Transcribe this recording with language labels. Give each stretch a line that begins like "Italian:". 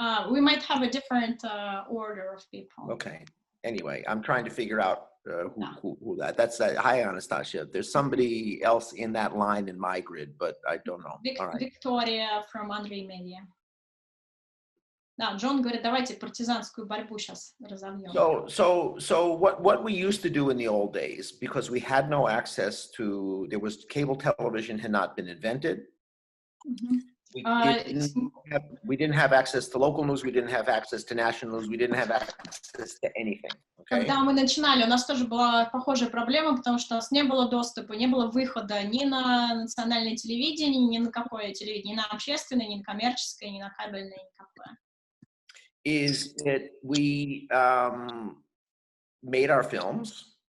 English: We might have a different order of people. Okay. Anyway, I'm trying to figure out who that's that. Hi, Anastasia. There's somebody else in that line in my grid, but I don't know. All right. Victoria from АНРИ-Медиа.
Russian: Да, Джон говорит, давайте партизанскую борьбу сейчас разовьем.
English: So what we used to do in the old days, because we had no access to, there was cable television had not been invented. We didn't have access to local news, we didn't have access to national news, we didn't have access to anything. Okay?
Russian: Когда мы начинали, у нас тоже была похожая проблема, потому что у нас не было доступа, не было выхода ни на национальное телевидение, ни на какое телевидение, ни на общественное, ни на коммерческое, ни на кабельное, никакое.
English: Is that we made our films.